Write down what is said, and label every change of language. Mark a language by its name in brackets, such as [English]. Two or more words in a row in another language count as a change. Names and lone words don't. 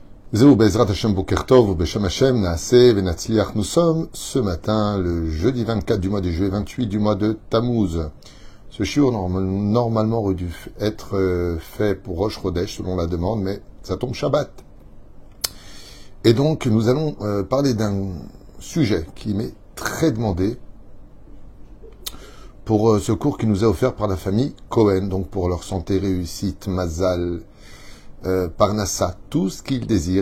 [Hebrew] זהו בעזרת השם בוקר טוב, בשם השם, נעשה, ונצליח. [French] Nous sommes ce matin, le jeudi 24 du mois de juillet, 28 du mois de Tammuz. Ce shiur normalement aurait dû être fait pour Rosh Chodesh selon la demande, mais ça tombe Shabbat. Et donc nous allons parler d'un sujet qui m'est très demandé pour ce cours qui nous est offert par la famille Cohen, donc pour leur santé, réussite, [Hebrew] מזל, פרנסה, [French] tout ce qu'ils désirent.